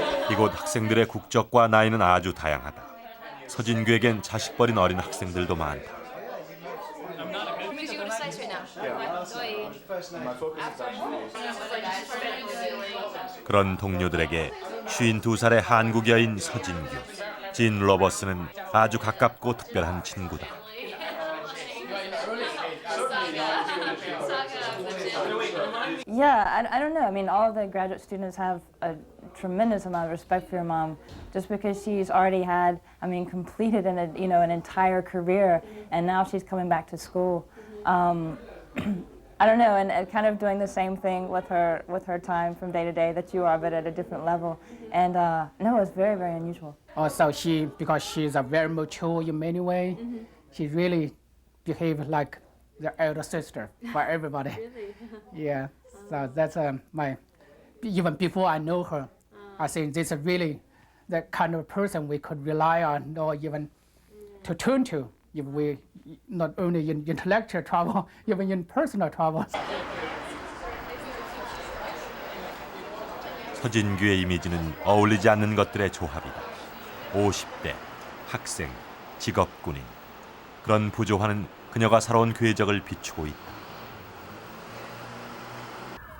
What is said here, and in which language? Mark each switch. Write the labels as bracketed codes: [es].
[ko] 이곳 학생들의 국적과 나이는 아주 다양하다. 서진규에겐 자식 버린 어린 학생들도 많다. [en] Who's you going to slice right now? [ko] 그런 동료들에게 52살의 한국 여인 서진규, 진 로버스는 아주 가깝고 특별한 친구다. [en] Yeah, I don't know. I mean, all of the graduate students have a tremendous amount of respect for your mom, just because she's already had, I mean, completed an entire career, and now she's coming back to school. I don't know, and kind of doing the same thing with her time from day to day that you are, but at a different level. And no, it's very, very unusual. Also, because she's a very mature in many ways, she really behaves like the elder sister for everybody. Really? Yeah, so that's even before I know her, I think this is really the kind of person we could rely on or even to turn to if we not only in intellectual trouble, even in personal troubles. [ko] 서진규의 이미지는 어울리지 않는 것들의 조합이다. 50대, 학생, 직업군인. 그런 부조화는 그녀가 살아온 궤적을 비추고 있다.